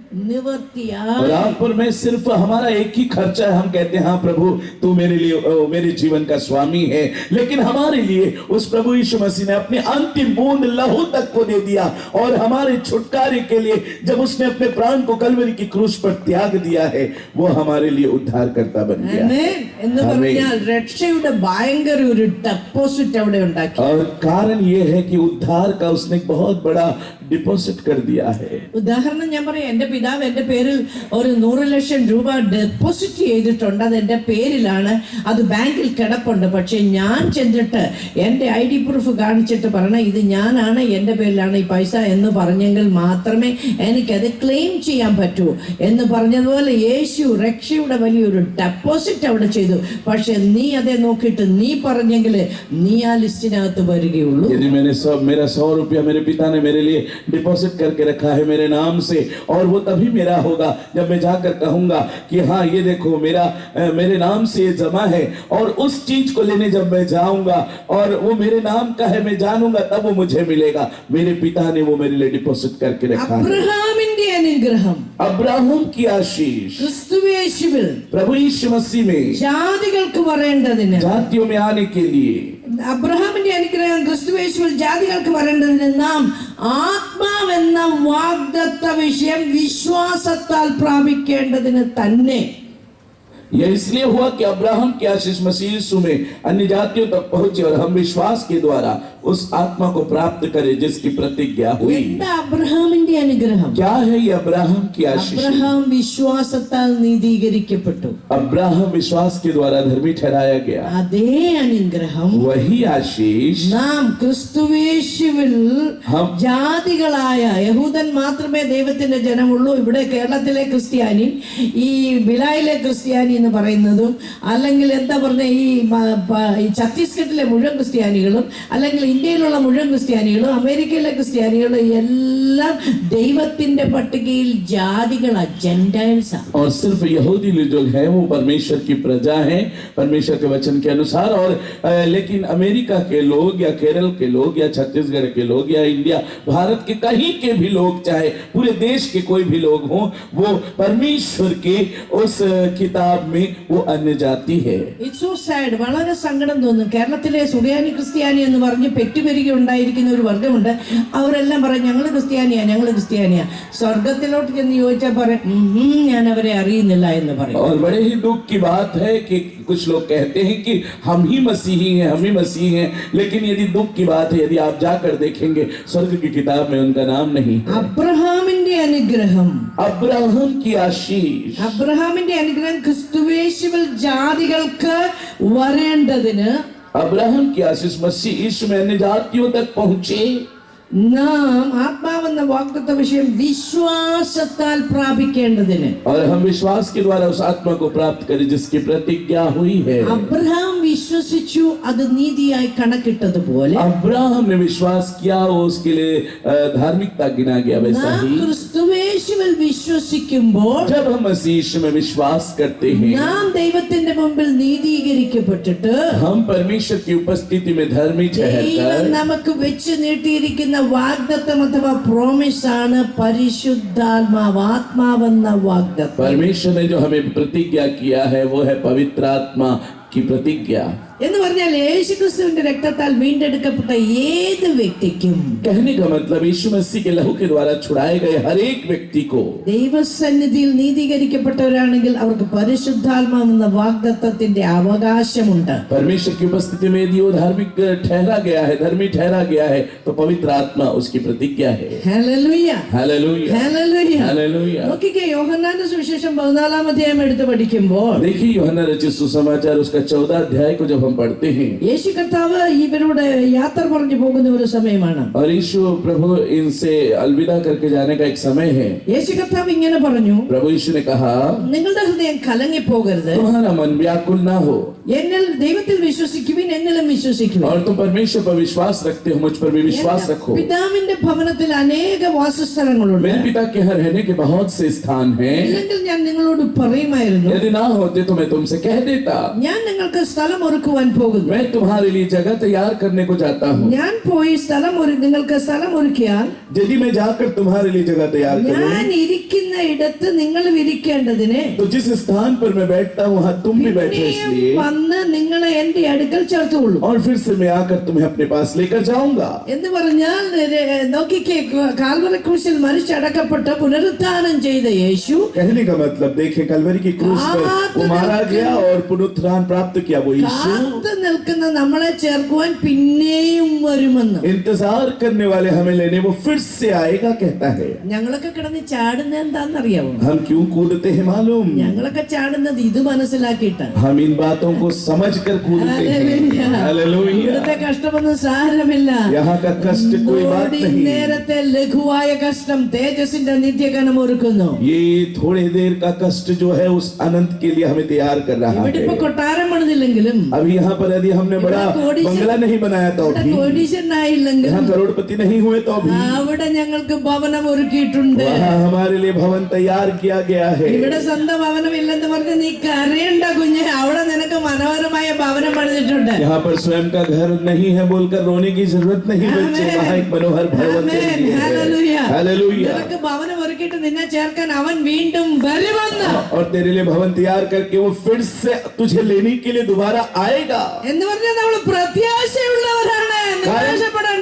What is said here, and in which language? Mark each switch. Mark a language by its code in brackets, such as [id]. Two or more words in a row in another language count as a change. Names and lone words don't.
[hi] और आप पर मैं सिर्फ हमारा एक ही खर्चा है. हम कहते हैं हाँ प्रभु तू मेरे लिए मेरे जीवन का स्वामी है, लेकिन हमारे लिए उस प्रभु यीशु मसीह ने अपनी अंतिम बूंद लहू तक को दे दिया. और हमारे छुटकारे के लिए जब उसने अपने प्राण को कलवरी की क्रूस पर त्याग दिया है वो हमारे लिए उद्धारकर्ता बन गया. [ml] എന്ന് പറഞ്ഞാൽ രക്ഷയുടെ ഭയങ്കര ഒരു ഡെപ്പോസിറ്റ് അവിടെ ഉണ്ടാക്കി. [hi] और कारण ये है कि उद्धार का उसने एक बहुत बड़ा डिपॉजिट कर दिया है. [ml] ഉദാഹരണം ഞാൻ പറയാം, എന്റെ പിതാവ് എന്റെ പേരിൽ ഒരു 100 ലക്ഷം രൂപ ഡെപ്പോസിറ്റ് ചെയ്തിട്ടുണ്ട്. അത് എന്റെ പേരിലാണ്, അത് ബാങ്കിൽ കിടപ്പുണ്ട്. പക്ഷെ ഞാൻ ചെന്നിട്ട് എന്റെ [en] ID proof [ml] കാണിച്ചിട്ട് പറഞ്ഞ ഇത് ഞാനാണ്, എന്റെ പേരിലാണ് ഈ പൈസ എന്ന് പറഞ്ഞെങ്കിൽ മാത്രമേ എനിക്കത് ക്ലെയിം ചെയ്യാൻ പറ്റൂ. എന്ന് പറഞ്ഞതുപോലെ യേശു രക്ഷയുടെ വലിയൊരു ഡെപ്പോസിറ്റ് അവിടെ ചെയ്തു. പക്ഷെ നീ അതേ നോക്കിയിട്ട് നീ പറഞ്ഞെങ്കിൽ നീ ആ ലിസ്റ്റിനകത്ത് വരികയുള്ളൂ. [hi] यदि मैंने मेरा 100 रुपया मेरे पिता ने मेरे लिए डिपॉजिट करके रखा है मेरे नाम से, और वो तभी मेरा होगा जब मैं जाकर कहूंगा कि हाँ ये देखो मेरे नाम से ये जमा है. और उस चीज को लेने जब मैं जाऊंगा और वो मेरे नाम का है मैं जानूंगा तब वो मुझे मिलेगा. मेरे पिता ने वो मेरे लिए डिपॉजिट करके रखा है. [ml] അബ്രഹാമിന്റെ അനുഗ്രഹം, [hi] अब्राहम की आशीष [ml] ക്രിസ്തുയേശുവിൽ [hi] प्रभु यीशु मसीह में [ml] ജാതികൾക്ക് വരേണ്ടതിന്, [hi] जातियों में आने के लिए, [ml] അബ്രഹാമിന്റെ അനുഗ്രഹം ക്രിസ്തുയേശുവിൽ ജാതികൾക്ക് വരേണ്ടതിന് നാം ആത്മാവെന്ന വാഗ്ദത്ത വിഷയം വിശ്വാസത്താൽ പ്രാപിക്കേണ്ടതിന് തന്നെ. [hi] यह इसलिए हुआ कि अब्राहम की आशीष मसीह यीशु में अन्य जातियों तक पहुंचे और हम विश्वास के द्वारा उस आत्मा को प्राप्त करें जिसकी प्रतिज्ञा हुई. [ml] എന്താ അബ്രഹാമിന്റെ അനുഗ്രഹം? [hi] क्या है ये अब्राहम की आशीष? [ml] അബ്രഹാം വിശ്വാസത്താൽ നീതീകരിക്കപ്പെട്ടു. [hi] अब्राहम विश्वास के द्वारा धर्मी ठहराया गया. [ml] അതേ അനുഗ്രഹം [hi] वही आशीष [ml] നാം ക്രിസ്തുയേശുവിൽ [hi] हम [ml] ജാതികളായ യഹൂദൻ മാത്രമേ ദൈവത്തിന്റെ ജനമുള്ളൂ. ഇവിടെ കേരളത്തിലെ ക്രിസ്ത്യാനി, ഈ ബിലായിലെ ക്രിസ്ത്യാനി എന്ന് പറയുന്നതും, അല്ലെങ്കിൽ എന്താ പറഞ്ഞ ഈ ഛത്തീസ്ഗഡിലെ മുഴുവൻ ക്രിസ്ത്യാനികളും, അല്ലെങ്കിൽ ഇന്ത്യയിലുള്ള മുഴുവൻ ക്രിസ്ത്യാനികളും, അമേരിക്കയിലെ ക്രിസ്ത്യാനികളും എല്ലാം ദൈവത്തിന്റെ പട്ടികയിൽ ജാതികളാ, ജെന്റൈൽസ്. [hi] और सिर्फ यहूदी जो है वो परमेश्वर की प्रजा है परमेश्वर के वचन के अनुसार. और लेकिन अमेरिका के लोग या केरल के लोग या छत्तीसगढ़ के लोग या इंडिया भारत के कहीं के भी लोग, चाहे पूरे देश के कोई भी लोग हों, वो परमेश्वर के उस किताब में वो अन्य जाति है. [en] it's so sad. [ml] വളരെ സങ്കടം തോന്നും. കേരളത്തിലെ സുറിയാനി ക്രിസ്ത്യാനി എന്ന് പറഞ്ഞ് പെറ്റുപെരുകി ഉണ്ടായിരിക്കുന്ന ഒരു വർഗമുണ്ട്. അവരെല്ലാം പറയും ഞങ്ങൾ ക്രിസ്ത്യാനിയാ. സ്വർഗത്തിലോട്ട് ചെന്ന് ചോദിച്ചാൽ പറയും ഞാൻ അവരെ അറിയുന്നില്ല എന്ന് പറയും. [hi] और बड़े ही दुख की बात है कि कुछ लोग कहते हैं कि हम ही मसीही हैं, लेकिन यदि दुख की बात है यदि आप जाकर देखेंगे स्वर्ग की किताब में उनका नाम नहीं. [ml] അബ്രഹാമിന്റെ അനുഗ്രഹം, [hi] अब्राहम की आशीष, [ml] അബ്രഹാമിന്റെ അനുഗ്രഹം ക്രിസ്തുയേശുവിൽ ജാതികൾക്ക് വരേണ്ടതിന്, [hi] अब्राहम की आशीष मसीह यीशु में अन्य जातियों तक पहुंचे. [ml] നാം ആത്മാവെന്ന വാഗ്ദത്ത വിഷയം വിശ്വാസത്താൽ പ്രാപിക്കേണ്ടതിന് [hi] और हम विश्वास के द्वारा उस आत्मा को प्राप्त करें जिसकी प्रतिज्ञा हुई है। [ml] അബ്രഹാം വിശ്വസിച്ചു, അത് നീതിയായി കണക്കിട്ടതുപോലെ [hi] अब्राहम ने विश्वास किया, वो उसके लिए धार्मिकता गिना गया। वैसा [ml] നാം [hi] ही [ml] ക്രിസ്തുവേശുവിൽ വിശ്വസിക്കുമ്പോൾ [hi] जब हम मसीह यीशु में विश्वास करते हैं, [ml] നാം ദൈവത്തിന്റെ മുമ്പിൽ നീതീകരിക്കപ്പെട്ടിട്ട് [hi] हम परमेश्वर की उपस्थिति में धर्मी [ml] ദൈവം [hi] ठहरकर [ml] നമുക്ക് വെച്ച് നീട്ടിയിരിക്കുന്ന വാഗ്ദത്തം അഥവാ പ്രോമിസ് ആണ് പരിശുദ്ധാത്മാവ്, ആത്മാവെന്ന വാഗ്ദത്തം. [hi] परमेश्वर ने जो हमें प्रतिज्ञा किया है वो है पवित्र आत्मा की प्रतिज्ञा। [ml] എന്ന് പറഞ്ഞാൽ യേശുക്രിസ്തുവിന്റെ രക്തത്താൽ വീണ്ടെടുക്കപ്പെട്ട ഏത് വ്യക്തിക്കും, [hi] कहने का मतलब यीशु मसीह के लहू के द्वारा छुड़ाए गए हर एक व्यक्ति को [ml] ദൈവസന്നിധിയിൽ നീതീകരിക്കപ്പെട്ടവരാണെങ്കിൽ അവർക്ക് പരിശുദ്ധാത്മാവെന്ന വാഗ്ദത്തത്തിന്റെ അവകാശമുണ്ട്. [hi] परमेश्वर की उपस्थिति में यदि वो धार्मिक ठहरा गया है, धर्मी ठहरा गया है, तो पवित्र आत्मा उसकी प्रतिज्ञा है। [ml] ഹല്ലേലൂയ, [hi] हालेलुया, [ml] ഹല്ലേലൂയ. [hi] हालेलुया। [ml] നോക്കിക്കേ, യോഹന്നാന്റെ സുവിശേഷം 14 അധ്യായം എടുത്ത് പഠിക്കുമ്പോൾ [hi] देखिए यूहन्ना रचित सुसमाचार उसका 14 अध्याय को जब हम पढ़ते हैं, [ml] യേശു കർത്താവ് ഇവരോട് യാത്ര പറഞ്ഞു പോകുന്ന ഒരു സമയമാണ്. [hi] और यीशु प्रभु इनसे अलविदा करके जाने का एक समय है। [ml] യേശു കർത്താവ് ഇങ്ങനെ പറഞ്ഞു, [hi] प्रभु यीशु ने कहा, [ml] നിങ്ങളുടെ ഹൃദയം കലങ്ങിപ്പോകരുത്, [hi] तुम्हारा मन व्याकुल ना हो [ml] എന്നിൽ ദൈവത്തിൽ വിശ്വസിക്കുവിൻ, എന്നിലും വിശ്വസിക്കുവിൻ. [hi] और तुम परमेश्वर पर विश्वास रखते हो, मुझ पर भी विश्वास रखो। [ml] പിതാവിന്റെ ഭവനത്തിൽ അനേക വാസസ്ഥലങ്ങളുണ്ട്. [hi] मेरे पिता के यहाँ रहने के बहुत से स्थान हैं, [ml] ഇല്ലെങ്കിൽ ഞാൻ നിങ്ങളോട് പറയുമായിരുന്നു, [hi] यदि ना होते तो मैं तुमसे कह देता। [ml] ഞാൻ നിങ്ങൾക്ക് സ്ഥലം ഒരുക്കുവാൻ പോകുന്നു. [hi] मैं तुम्हारे लिए जगह तैयार करने को जाता हूँ। [ml] ഞാൻ പോയി നിങ്ങൾക്ക് സ്ഥലം ഒരുക്കിയാൽ [hi] यदि मैं जाकर तुम्हारे लिए जगह तैयार करूँ, [ml] ഞാൻ ഇരിക്കുന്ന ഇടത്ത് നിങ്ങൾ ഇരിക്കേണ്ടതിന് [hi] तो जिस स्थान पर मैं बैठता हूँ वहाँ तुम भी बैठो, इसलिए [ml] വന്ന് നിങ്ങളെ എന്റെ അടുക്കൽ ചേർത്തുകൊള്ളൂ. [hi] और फिर से मैं आकर तुम्हें अपने पास लेकर जाऊंगा। [ml] എന്ന് പറഞ്ഞാൽ നോക്കിക്കേ, കാൽവറി ക്രൂശിൽ മരിച്ചടക്കപ്പെട്ട് പുനരുത്ഥാനം ചെയ്ത യേശു [hi] कहने का मतलब देखे, कलवरी की क्रूस पर वो मारा गया और पुनरुत्थान प्राप्त किया वो यीशु [ml] കാത്തു നിൽക്കുന്ന നമ്മളെ ചേർക്കുവാൻ പിന്നെയും വരുമെന്ന്. [hi] इंतजार करने वाले हमें लेने वो फिर से आएगा कहता है। [ml] ഞങ്ങളൊക്കെ കിടന്ന് ചാടുന്നത് എന്താണെന്നറിയാമോ? [hi] हम क्यों कूदते हैं मालूम? [ml] ഞങ്ങളൊക്കെ ചാടുന്നത് ഇത് മനസ്സിലാക്കിയിട്ടാണ്. [hi] हम इन बातों को समझकर कूदते हैं। हालेलुया। [ml] ഇവിടുത്തെ കഷ്ടമൊന്നും സാരമില്ല. [hi] यहाँ का कष्ट कोई बात नहीं। [ml] നേരത്തെ ലഘുവായ കഷ്ടം തേജസ്സിന്റെ നിത്യഗണം ഒരുക്കുന്നു. [hi] ये थोड़ी देर का कष्ट जो है उस अनंत के लिए हमें तैयार कर रहा [ml] ഇവിടെ [hi] है। [ml] ഇപ്പൊ കൊട്ടാരം പണിതില്ലെങ്കിലും, [hi] अभी यहाँ पर यदि हमने बड़ा बंगला नहीं बनाया तो [ml] ഇവിടെ [hi] भी, [ml] കോടീശ്വരനായില്ലെങ്കിലും [hi] यहाँ करोड़पति नहीं हुए तो भी, [ml] അവിടെ ഞങ്ങൾക്ക് ഭവനം ഒരുക്കിയിട്ടുണ്ട്. [hi] वहाँ हमारे लिए भवन तैयार किया गया है। [ml] ഇവിടെ സ്വന്തം ഭവനം ഇല്ലെന്ന് പറഞ്ഞ് നീ കരയണ്ട കുഞ്ഞെ, അവിടെ നിനക്ക് മനോഹരമായ ഭവനം പണിതിട്ടുണ്ട്. [hi] यहाँ पर स्वयं का घर नहीं है बोलकर रोने की जरूरत नहीं बच्चे, वहाँ एक मनोहर भवन तेरे लिए है। [ml] ഹല്ലേലൂയ. [hi] हालेलुया। [ml] നിനക്ക് ഭവനം ഒരുക്കിയിട്ട് നിന്നെ ചേർക്കാൻ അവൻ വീണ്ടും വരുമെന്ന്. [hi] और तेरे लिए भवन तैयार करके वो फिर से तुझे लेने के लिए दोबारा आएगा। [ml] എന്ന് പറഞ്ഞാൽ നമ്മൾ പ്രത്യാശയുള്ളവരാണ്, നിരാശപ്പെടണ്ട.